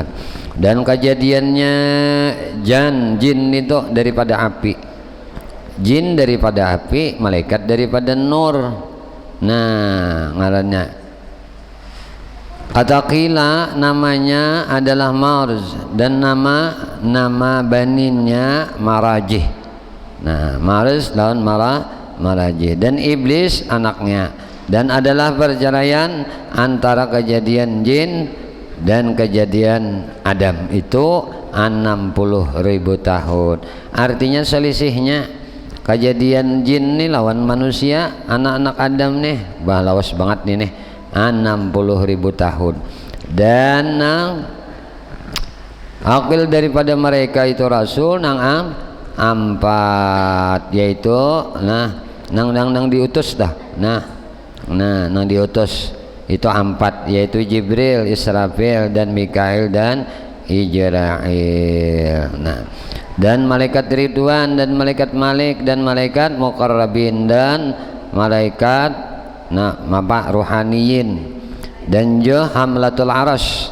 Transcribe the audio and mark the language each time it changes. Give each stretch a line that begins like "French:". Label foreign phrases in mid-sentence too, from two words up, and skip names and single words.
Indonesian: Dan kejadiannya jin itu daripada api, jin daripada api, malaikat daripada nur.
Banjar: Nah, ngarannya Kata qila namanya adalah Marz dan nama baninnya Marajih. Nah, Marz lawan Marajih,
Indonesian: dan iblis anaknya, dan adalah perceraian antara kejadian jin dan kejadian Adam itu 60.000 tahun.
Banjar: Artinya selisihnya kejadian jin nih lawan manusia, anak-anak Adam nih lawas banget nih 60.000 tahun. Dan akil daripada mereka itu rasul nang ampat, yaitu nang diutus dah. Nang diutus itu ampat, yaitu Jibril, Israfil dan Mikail dan Ijrail.
Indonesian: Dan malaikat Ridwan dan malaikat Malik dan malaikat Muqarrabin dan malaikat ruhaniyin, dan Hamlatul Arash.